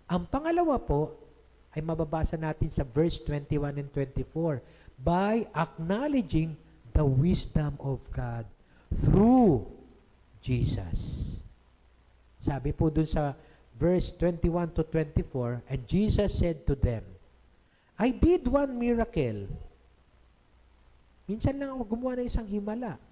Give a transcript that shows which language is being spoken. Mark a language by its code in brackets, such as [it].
[tl] Ang pangalawa po ay mababasa natin sa verse 21 and 24. [en] By acknowledging the wisdom of God through Jesus. [tl] Sabi po dun sa verse 21 to 24, [en] and Jesus said to them, I did one miracle. [tl] Minsan lang ako gumawa ng isang himala.